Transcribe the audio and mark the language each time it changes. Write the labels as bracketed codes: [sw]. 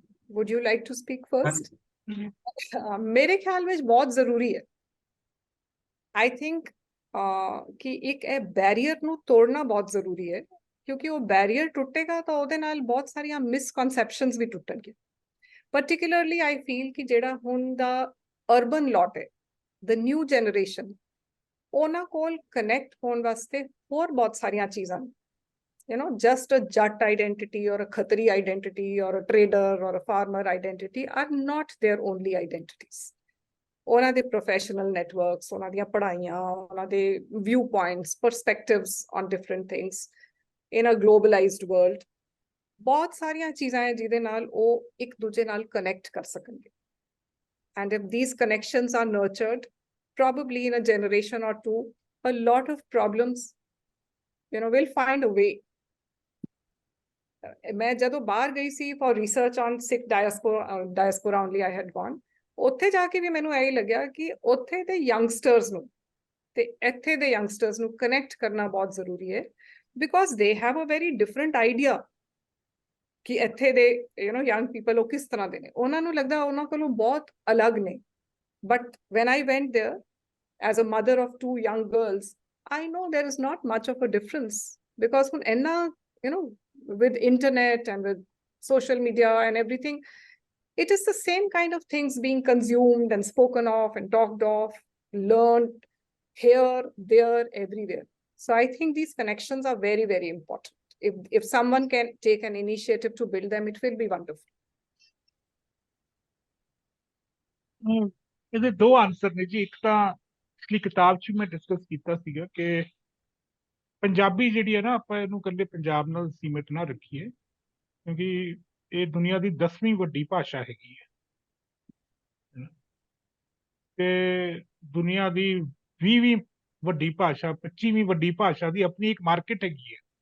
[en] would you like to speak first? [pa] ਮੇਰੇ ਖਿਆਲ ਵਿੱਚ ਬਹੁਤ ਜ਼ਰੂਰੀ ਹੈ, I think ਕਿ ਇੱਕ ਇਹ ਬੈਰੀਅਰ ਨੂੰ ਤੋੜਨਾ ਬਹੁਤ ਜ਼ਰੂਰੀ ਹੈ, ਕਿਉਂਕਿ ਉਹ ਬੈਰੀਅਰ ਟੁੱਟੇਗਾ ਤਾਂ ਉਹਦੇ ਨਾਲ ਬਹੁਤ ਸਾਰੀਆਂ misconceptions we ਟੁੱਟਣਗੇ। Particularly I feel ਕਿ ਜਿਹੜਾ ਹੁਣ ਦਾ ਅਰਬਨ ਲੋਟ ਹੈ, ਦ ਨਿਊ ਜਨਰੇਸ਼ਨ, ਉਹਨਾਂ ਕੋਲ ਕਨੈਕਟ ਹੋਣ ਵਾਸਤੇ ਹੋਰ ਬਹੁਤ ਸਾਰੀਆਂ ਚੀਜ਼ਾਂ ਨੇ। [en] Just a Jat identity or a Khatri identity or a trader or a farmer identity are not their only identities. [pa] ਉਹਨਾਂ ਦੇ professional networks, ਉਹਨਾਂ ਦੀਆਂ ਪੜ੍ਹਾਈਆਂ, ਉਹਨਾਂ ਦੇ viewpoints, [en] perspectives on different things in a globalized world, [pa] ਬਹੁਤ ਸਾਰੀਆਂ ਚੀਜ਼ਾਂ ਹੈ ਜਿਹਦੇ ਨਾਲ ਉਹ ਇੱਕ ਦੂਜੇ ਨਾਲ connect ਕਰ ਸਕਣਗੇ। [en] And if these connections are nurtured, probably in a generation or two, a lot of problems, will find a way. [pa] ਮੈਂ ਜਦੋਂ ਬਾਹਰ ਗਈ ਸੀ [en] for research on Sikh diaspora only I had gone, [pa] ਉੱਥੇ ਜਾ ਕੇ ਵੀ ਮੈਨੂੰ ਇਹ ਲੱਗਿਆ ਕਿ ਉੱਥੇ ਦੇ ਯੰਗਸਟਰਸ ਨੂੰ ਤੇ ਇੱਥੇ ਦੇ ਯੰਗਸਟਰਸ ਨੂੰ ਕਨੈਕਟ ਕਰਨਾ ਬਹੁਤ ਜ਼ਰੂਰੀ ਹੈ, [en] because they have a very different idea [pa] ਕਿ ਇੱਥੇ ਦੇ young people ਉਹ ਕਿਸ ਤਰ੍ਹਾਂ ਦੇ ਨੇ। ਉਹਨਾਂ ਨੂੰ ਲੱਗਦਾ ਉਹਨਾਂ ਕੋਲੋਂ ਬਹੁਤ ਅਲੱਗ ਨੇ, [en] but when I went there as a mother of 2 young girls, I know there is not much of a difference, because [pa] ਹੁਣ ਇੰਨਾ [en] with internet and with social media and everything, it is the same kind of things being consumed and spoken of and talked of, learned here, there, everywhere. So I think these connections are very, very important. If someone can take an initiative to build them, it will be wonderful. [pa] ਇਹਦੇ ਦੋ answer ਨੇ ਜੀ। ਇੱਕ ਤਾਂ ਪਿਛਲੀ ਕਿਤਾਬ 'ਚ ਮੈਂ ਡਿਸਕਸ ਕੀਤਾ ਸੀਗਾ ਕਿ ਪੰਜਾਬੀ ਜਿਹੜੀ ਹੈ ਨਾ, ਆਪਾਂ ਇਹਨੂੰ ਇਕੱਲੇ ਪੰਜਾਬ ਨਾਲ ਸੀਮਿਤ ਨਾ ਰੱਖੀਏ, ਕਿਉਂਕਿ ਇਹ ਦੁਨੀਆ ਦੀ 10ਵੀਂ ਵੱਡੀ ਭਾਸ਼ਾ ਹੈਗੀ ਹੈ, ਤੇ ਦੁਨੀਆ ਦੀ 20ਵੀਂ ਵੱਡੀ ਭਾਸ਼ਾ, 25ਵੀਂ ਵੱਡੀ ਭਾਸ਼ਾ ਦੀ ਆਪਣੀ ਇੱਕ ਮਾਰਕੀਟ ਹੈਗੀ ਹੈ।